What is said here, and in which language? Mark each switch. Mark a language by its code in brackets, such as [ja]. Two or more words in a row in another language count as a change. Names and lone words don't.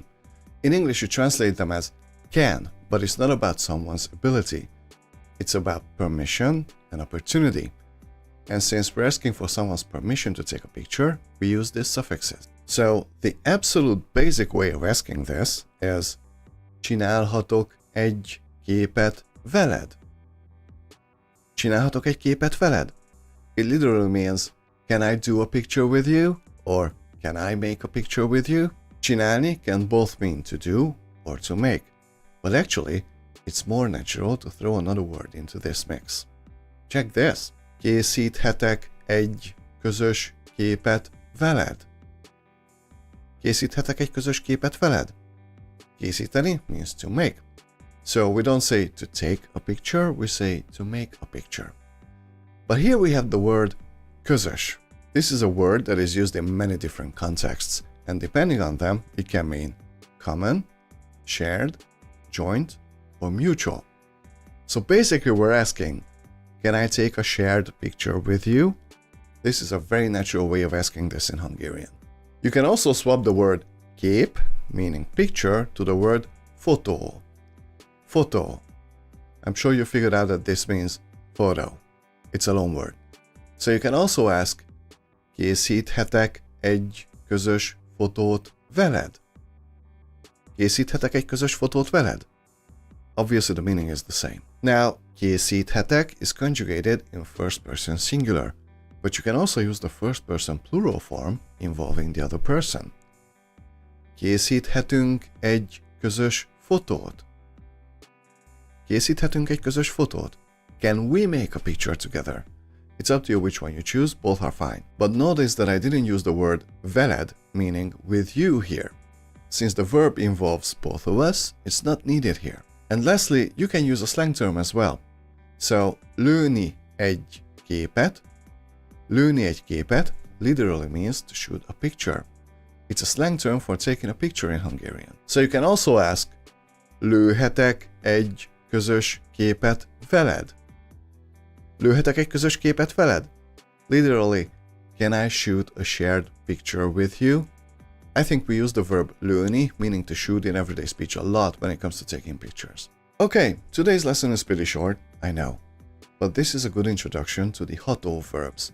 [en] In English, you translate them as can, but it's not about someone's ability. It's about permission and opportunity. And since we're asking for someone's permission to take a picture, we use these suffixes. So the absolute basic way of asking this is [hu] csinálhatok egy képet veled? Csinálhatok egy képet veled? [en] It literally means, can I do a picture with you? Or can I make a picture with you? Csinálni can both mean to do or to make. But actually, it's more natural to throw another word into this mix. Check this. [hu] Készíthetek egy közös képet veled? Készíthetek egy közös képet veled? [en] Készíteni means to make. So we don't say to take a picture, we say to make a picture. But here we have the word közös. This is a word that is used in many different contexts, and depending on them, it can mean common, shared, joint, or mutual. So basically we're asking, can I take a shared picture with you? This is a very natural way of asking this in Hungarian. You can also swap the word kép, meaning picture, to the word fotó. [hu] Fotó. [en] I'm sure you figured out that this means photo. It's a long word. So you can also ask, [hu] készíthetek egy közös fotót veled? Készíthetek egy közös fotót veled? [en] Obviously the meaning is the same. Now, készíthetek is conjugated in first person singular, but you can also use the first person plural form involving the other person. [hu] Készíthetünk egy közös fotót? Készíthetünk egy közös fotót? [en] Can we make a picture together? It's up to you which one you choose, both are fine. But notice that I didn't use the word veled, meaning with you here. Since the verb involves both of us, it's not needed here. And lastly, you can use a slang term as well. So, [hu] lőni egy képet. Lőni egy képet [en] literally means to shoot a picture. It's a slang term for taking a picture in Hungarian. So you can also ask, [hu] lőhetek egy közös képet veled? Lőhetek egy közös képet veled? [en] Literally, can I shoot a shared picture with you? I think we use the verb lőni, meaning to shoot, in everyday speech a lot when it comes to taking pictures. Okay, today's lesson is pretty short, I know. But this is a good introduction to the ható verbs.